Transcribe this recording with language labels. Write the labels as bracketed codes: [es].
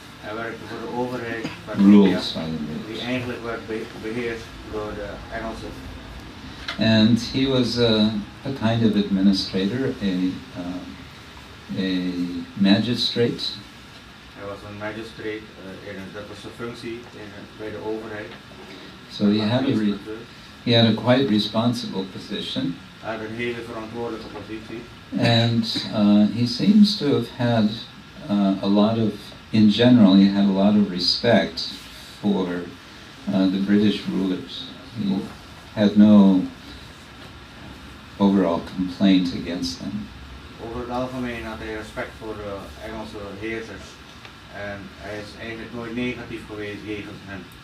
[nl] Hij werkte voor de overheid van [en] Rules India, by the British. [nl] die eigenlijk werd beheerst door de Engelsen. [en] And he was a kind of administrator, a magistrate. [nl] Hij was een magistrate, dat was zijn functie bij de overheid. [en] So he had a quite responsible position. [nl] Hij had een hele verantwoordelijke positie. [en] And he seems to have had in general, he had a lot of respect for the British rulers. He had no overall complaint against them. [nl] Over het algemeen had hij respect voor de Engelse heersers en hij is eigenlijk nooit negatief geweest jegens hen.